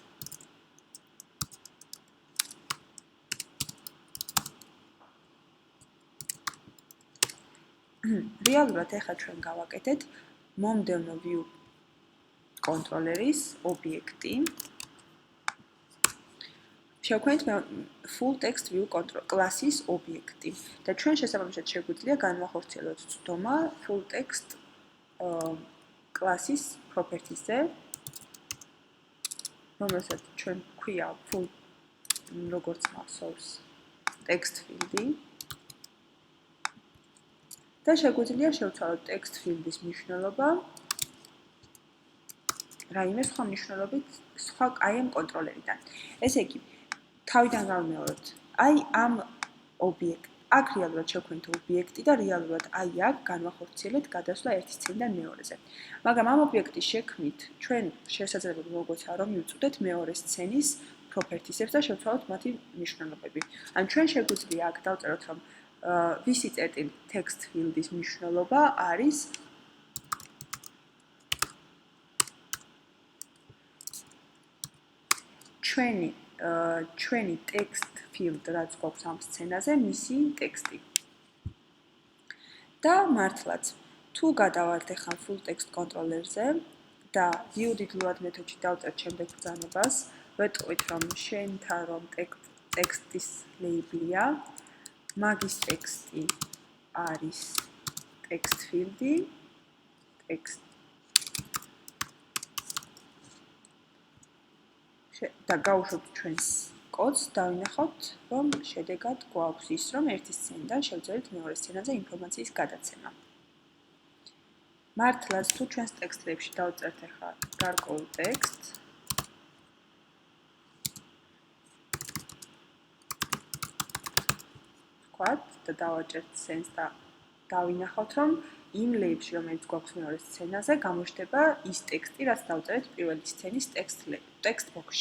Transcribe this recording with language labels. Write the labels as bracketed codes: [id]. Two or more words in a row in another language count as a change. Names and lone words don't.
[ka] რეალურად ახლა ჩვენ გავაკეთეთ მომდევნო view კონტროლერის ობიექტი. შევქმნით [en] full text view control [ka] კლასის ობიექტი და ჩვენ შესაბამისად შეგვიძლია განვახორციელოთ ცდომა [en] full text [ka] კლასის properties-ზე, რომელსაც ჩვენ ქვია full როგორც მახსოვს [en] text field-ი [ka] და შეგვიძლია შევცვალოთ [en] text field-ის [ka] მნიშვნელობა რაიმე სხვა მნიშვნელობით სხვა აი ამ კონტროლერიდან. ესე იგი, თავიდან გავიმეოროთ. აი ამ ობიექტ, აქ რეალურად შევქმნით ობიექტი და რეალურად აი აქ განვახორციელეთ გადასვლა ერთი სცენიდან მეორეზე. მაგრამ ამ ობიექტის შექმნით ჩვენ შესაძლებელი მოგვეცა რომ მივწვდეთ მეორე სცენის properties-ებს და შევცვალოთ მათი მნიშვნელობები. ან ჩვენ შეგვიძლია აქ დავწეროთ რომ ვისი წერტილი [en] text field-ის [ka] მნიშვნელობა არის ჩვენი [en] text field, [ka] რაც გვაქვს ამ სცენაზე, მისი ტექსტი. და მართლაც, თუ გადავართ ახლა [en] full text controller-ზე [ka] და [en] view did-load [ka] მეთოდში დავწერთ შემდეგ ბრძანებას, ვეტყვით რომ შენთან რომ ტექსტის label-ია, მაგის ტექსტი არის [en] text field-ი, text [ka] და გავუშვებთ ჩვენს კოდს, დავინახავთ, რომ შედეგად გვაქვს ის, რომ ერთი სცენიდან შევძლებთ მეორე სცენაზე ინფორმაციის გადაცემა. მართლაც, თუ ჩვენს ტექსტებში დავწერთ ახლა გარკვეულ ტექსტს, ვთქვათ და დავაჭერთ სცენს და დავინახავთ, რომ იმ label-ში, რომელიც გვაქვს მეორე სცენაზე, გამოჩნდება ის ტექსტი, რაც დავწერეთ პირველი სცენის [en] text box-ში.